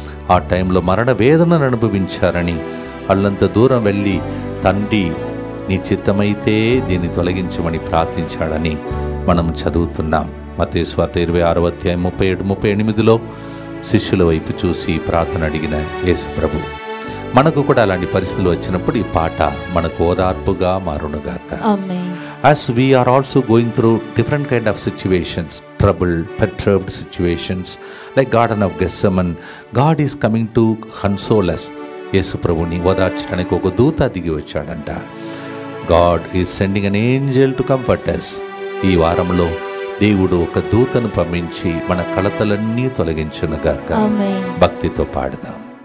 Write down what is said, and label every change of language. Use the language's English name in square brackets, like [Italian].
[Telugu] ఆ టైంలో మరణ వేదనను అనుభవించారని వాళ్ళంత దూరం వెళ్ళి తండ్రి నీ చిత్తమైతే దీన్ని తొలగించమని ప్రార్థించాడని మనం చదువుతున్నాం. మత్తయి సువార్త 26వ అధ్యాయం 37-38లో శిష్యుల వైపు చూసి ప్రార్థన అడిగిన యేసు ప్రభు. మనకు కూడా అలాంటి పరిస్థితులు వచ్చినప్పుడు ఈ పాట మనకు ఓదార్పుగా మారునుగాక. [English] As we are also going through different kind of situations, troubled, perturbed situations, like Garden of Gethsemane, God is coming to console us. [Telugu] యేసు ప్రభుని ఓదార్చడానికి ఒక దూత దిగి వచ్చాడంట. [English] God is sending an angel to comfort us. [Telugu] ఈ వారంలో దేవుడు ఒక దూతను పంపించి మన కలతలన్నీ తొలగించునుగాక. భక్తితో పాడదాం.